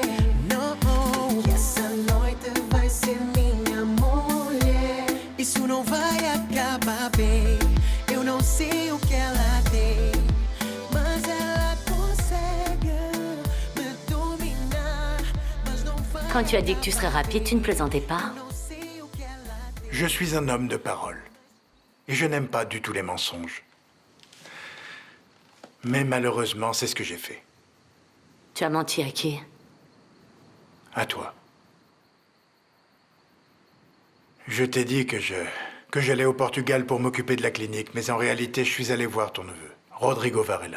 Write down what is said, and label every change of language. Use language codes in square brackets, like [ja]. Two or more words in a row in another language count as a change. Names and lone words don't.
[pt] Não, que essa noite vai ser minha mulher. Isso não vai acabar bem. Eu não sei o que ela tem, mas ela consegue me dominar. Mas não vai. [fr] Quand tu as dit que tu serais rapide, tu ne plaisantais pas? [pt] Não sei o que ela tem. [fr] Je suis un homme de parole. Et je n'aime pas du tout les mensonges. Mais malheureusement, c'est ce que j'ai fait. Tu as menti à qui? À toi. Je t'ai dit que j'allais au Portugal pour m'occuper de la clinique, mais en réalité, je suis allé voir ton neveu, Rodrigo Varela.